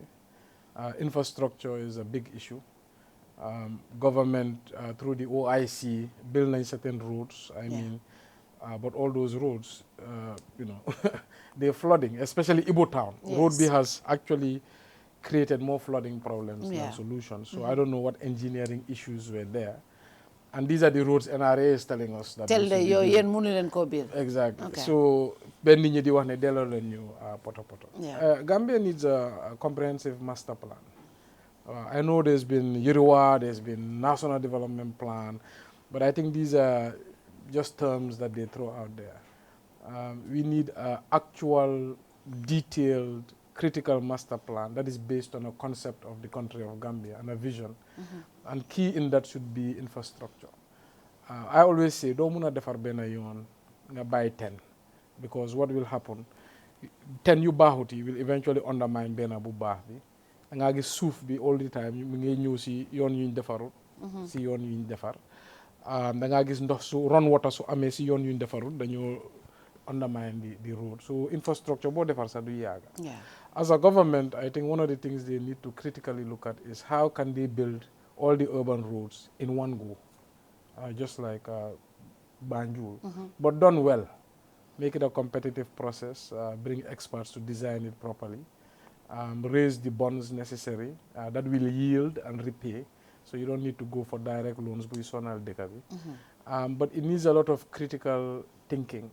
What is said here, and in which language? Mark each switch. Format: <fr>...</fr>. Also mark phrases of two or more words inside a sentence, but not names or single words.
<en>Infrastructure is a big issue. Government, through the OIC, building certain roads, but all those roads, they're flooding, especially Ibo Town. Yes. Road B has actually created more flooding problems than solutions. So I don't know what engineering issues were there. And these are the roads NRA is telling us that. Tell the</en> <wo>yo yen munu len ko build.</wo> <en>Exactly. Okay.</en> <wo>So ben nit ñi di wax ne delloo leen ñu poto.</wo> <en>Yeah. Gambia needs a comprehensive master plan. I know there's been Yiriwa, there's been National Development Plan, but I think these are just terms that they throw out there. We need an actual, detailed, critical master plan that is based on a concept of the country of Gambia and a vision. And key in that should be infrastructure. I always say, don't</en> <wo>muna defar bena yon nga buy 10,</wo> <en>because what will happen, 10</en> <wo>yu baaxuti</wo> <en>will eventually undermine</en> <wo>bena bu baax bi. Nga gis suuf bi</wo> <en>all the time</en> <wo>mu ngi ñëw si yoon yuñ defarut si yoon yuñ defar. Da nga gis ndox su</wo> <en>run water</en> <wo>su amee si yoon yuñ defarut dañoo</wo> <en>undermine the road.</en> <wo>So infrastructure boo defar sa du yaaga.</wo> <en>As a government, I think one of the things they need to critically look at is how can they build all the urban roads in one go, just like Banjul, but done well. Make it a competitive process, bring experts to design it properly, raise the bonds necessary that will yield and repay, so you don't need to go for direct loans, but it needs a lot of critical thinking.</en>